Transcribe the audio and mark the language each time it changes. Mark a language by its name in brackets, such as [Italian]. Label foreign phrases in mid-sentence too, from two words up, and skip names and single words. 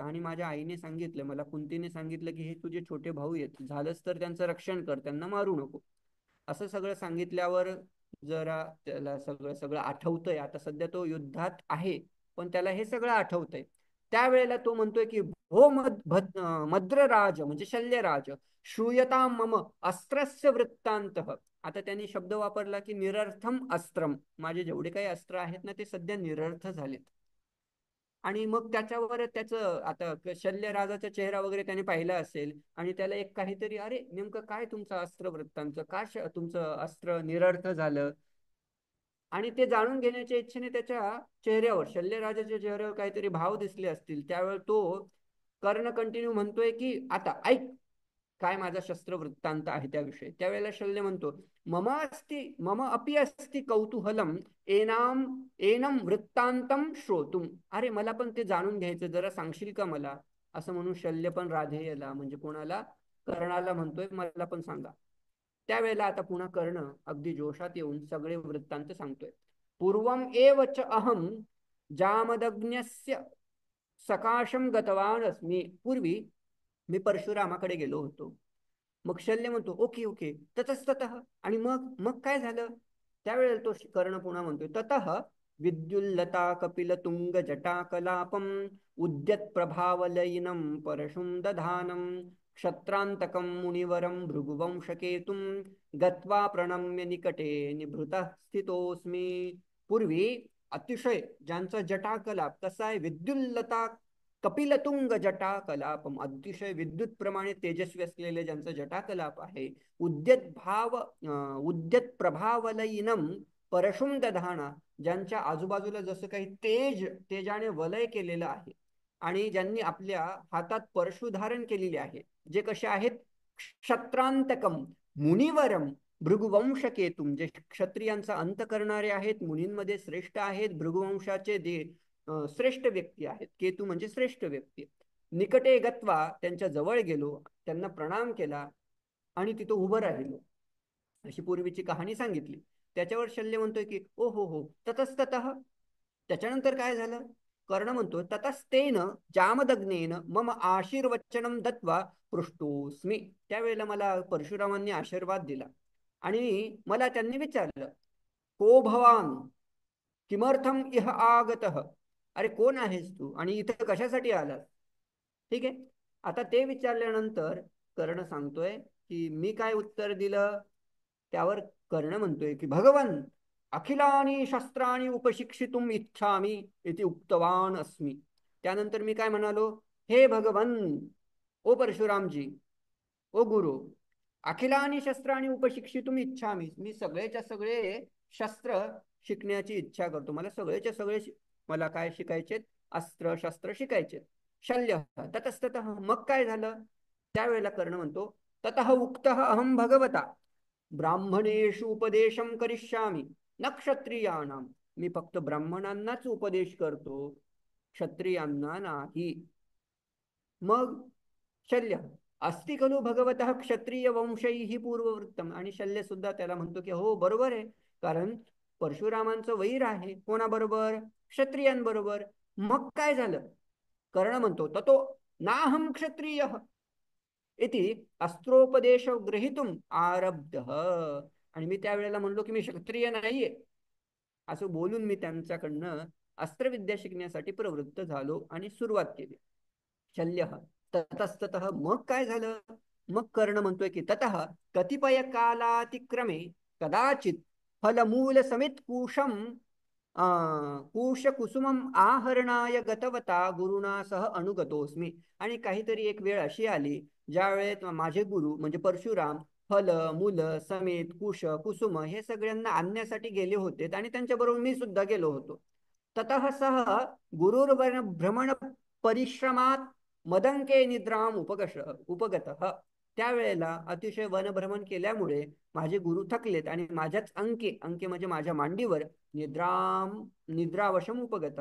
[Marathi] आणि माझ्या आईने सांगितलं, मला कुंतीने सांगितलं की हे तुझे छोटे भाऊ आहेत, झालंच तर त्यांचं रक्षण कर, त्यांना मारू नको. असं सगळं सांगितल्यावर जरा त्याला सगळं सगळं आठवतंय. आता सध्या तो युद्धात आहे पण त्याला हे सगळं आठवतंय. त्यावेळेला तो म्हणतोय की हो मद्रराज म्हणजे शल्यराज [Sanskrit] श्रूयता मम अस्त्रस्य वृत्तांत. [Marathi] आता त्यांनी शब्द वापरला की [Sanskrit] निरर्थम अस्त्रम. [Marathi] माझे जेवढे काही अस्त्र आहेत ना ते सध्या निरर्थ झालेत. आणि मग त्याच्यावर त्याचं आता शल्यराजाचा चेहरा वगैरे त्याने पाहिला असेल आणि त्याला एक काहीतरी, अरे नेमकं काय तुमचं अस्त्र वृत्तांत, का तुमचं अस्त्र निरर्थ झालं. आणि ते जाणून घेण्याच्या इच्छेने त्याच्या चेहऱ्यावर, शल्यराजाच्या चेहऱ्यावर काहीतरी भाव दिसले असतील. त्यावेळेस तो कर्ण कंटिन्यू म्हणतोय की आता ऐक काय माझा शस्त्र वृत्तांत आहे त्याविषयी. त्यावेळेला शल्य म्हणतो [Sanskrit] मम अपि अस्ति कौतूहलम एनाम एनम वृत्तांतम श्रोतुम. [Marathi] अरे मला पण ते जाणून घ्यायचं, जरा सांगशील का मला. असं म्हणून शल्य पण राधेयला म्हणजे कोणाला, कर्णाला म्हणतोय मला पण सांगा. त्यावेळेला आता पुन्हा कर्ण अगदी जोशात येऊन सगळे वृत्तांत सांगतोय. [Sanskrit] पूर्वम एव च अहम जामदग्न्यस्य सकाशम गतवान अस्मि. [Marathi] पूर्वी मी परशुरामाकडे गेलो होतो. मग शल्य म्हणतो [English] okay okay [Marathi] ततस्ततः. आणि मग मग काय झालं. त्यावेळेला तो कर्ण पुन्हा म्हणतोय [Sanskrit] ततः विद्युल्लता कपिल तुंग जटा कलापम उद्यत प्रभावलयिनम परशुम दधानम क्षत्रांतकम मुनिवरम भृगुवंशकेतुम गत्वा प्रणम्य निकटे निभृतः स्थितोस्मी. [Marathi] पूर्वी अतिशय ज्यांचा जटाकलाप कसा आहे, [Sanskrit] विद्युल्लता कपिलतुंग जटाकलापम, [Marathi] अतिशय विद्युत प्रमाणे तेजस्वी असलेले ज्यांचा जटाकलाप आहे. [Sanskrit] उद्यत प्रभावलयिनम परशुम दधाना, [Marathi] ज्यांच्या आजूबाजूला जसं काही तेजाने वलय केलेलं आहे. आणि ज्यांनी आपल्या हातात परशु धारण केलेले आहे, जे कसे आहेत [Sanskrit] क्षत्रांतकम मुनिवरम भृगुवंश केतुम, [Marathi] जे क्षत्रियांचा अंत करणारे आहेत, मुनींमध्ये श्रेष्ठ आहेत, भृगुवंशाचे श्रेष्ठ व्यक्ती आहेत. केतू म्हणजे श्रेष्ठ व्यक्ती. [Sanskrit] निकटे गत्वा, [Marathi] त्यांच्या जवळ गेलो, त्यांना प्रणाम केला आणि तिथं उभं राहिलो, अशी पूर्वीची कहाणी सांगितली. त्याच्यावर शल्य म्हणतोय की ओ हो हो ततस्तत. त्याच्यानंतर काय झालं. कर्ण म्हणतोय [Sanskrit] ततस्तेन जामदग्नेन मम आशीर्वचनम दत्वा पृष्टोस्मी. [Marathi] त्यावेळेला मला परशुरामांनी आशीर्वाद दिला आणि मला त्यांनी विचारलं [Sanskrit] को भवान किमर्थम इह आगतः. [Marathi] अरे कोण आहेस तू आणि इथं कशासाठी आलास. ठीक आहे. आता ते विचारल्यानंतर कर्ण सांगतोय की मी काय उत्तर दिलं. त्यावर कर्ण म्हणतोय की [Sanskrit] भगवन अखिलानी शस्त्राणी उपशिक्षितुम इच्छामी इति उक्तवान अस्मी. [Marathi] त्यानंतर मी काय म्हणालो, हे भगवन, ओ परशुरामजी, ओ गुरु, [Sanskrit] अखिलानी शस्त्राणी उपशिक्षितुम इच्छामी, [Marathi] मी सगळेच्या सगळे शस्त्र शिकण्याची इच्छा करतो. मला सगळेच्या सगळे मला काय शिकायचे, अस्त्र शस्त्र शिकायचे. शल्य ततस्तत, मग काय झालं. त्यावेळेला कर्ण म्हणतो [Sanskrit] तत उक्त अहम भगवता ब्राह्मणेषु उपदेशम करिष्यामी न क्षत्रियाणाम, [Marathi] मी फक्त ब्राह्मणांनाच उपदेश करतो, क्षत्रियांना नाही. मग शल्य [Sanskrit] अस्ति खलु भगवतः क्षत्रिय वंशैः पूर्ववृत्तम, [Marathi] आणि शल्य सुद्धा त्याला म्हणतो की हो बरोबर आहे, कारण परशुरामांचं वैर आहे कोणाबरोबर, क्षत्रियांबरोबर. मग काय झालं. कर्ण म्हणतो [Sanskrit] ततो नाहम क्षत्रिय इति अस्त्रोपदेश ग्रहितुम आरब्ध, [Marathi] आणि मी त्यावेळेला म्हणलो की मी क्षत्रिय नाहीये, असं बोलून मी त्यांच्याकडनं अस्त्रविद्या शिकण्यासाठी प्रवृत्त झालो आणि सुरुवात केली. शल्य ततस्तत, मग काय झालं. मग कर्ण म्हणतोय की [Sanskrit] तत कतिपय कालातिक्रमे कदाचित फलमूल समित कुशम कुश कुसुमम आहरणाय गतवता गुरुना सह अनुगतोस्मी, [Marathi] आणि काहीतरी एक वेळ अशी आली ज्या वेळेत माझे गुरु म्हणजे परशुराम [Sanskrit] फल मूल समेत कुश कुसुम [Marathi] हे सगळ्यांना आणण्यासाठी गेले होते आणि त्यांच्याबरोबर मी सुद्धा गेलो होतो. [Sanskrit] ततः सह गुरुर्वन भ्रमण परिश्रमात मदंके निद्राम उपगत, [Marathi] त्यावेळेला अतिशय वनभ्रमण केल्यामुळे माझे गुरु थकलेत आणि माझ्याच अंके अंके म्हणजे माझ्या मांडीवर [Sanskrit] निद्रावशम उपगत.